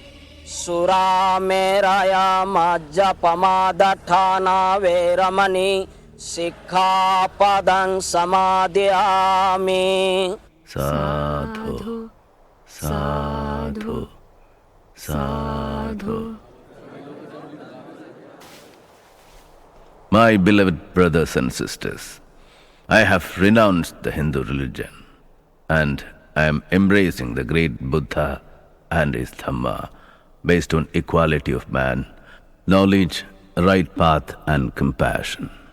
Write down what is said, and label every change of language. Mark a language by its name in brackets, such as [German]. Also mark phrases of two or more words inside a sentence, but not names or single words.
[Pali] Surāmeraya majjapamādāṭṭhānā veramani, Sikkhapadam samadhiyāmi. Sadhu, sadhu, sadhu. [English] My beloved brothers and sisters, I have renounced the Hindu religion and I am embracing the great Buddha and his Dhamma based on equality of man, knowledge, right path and compassion.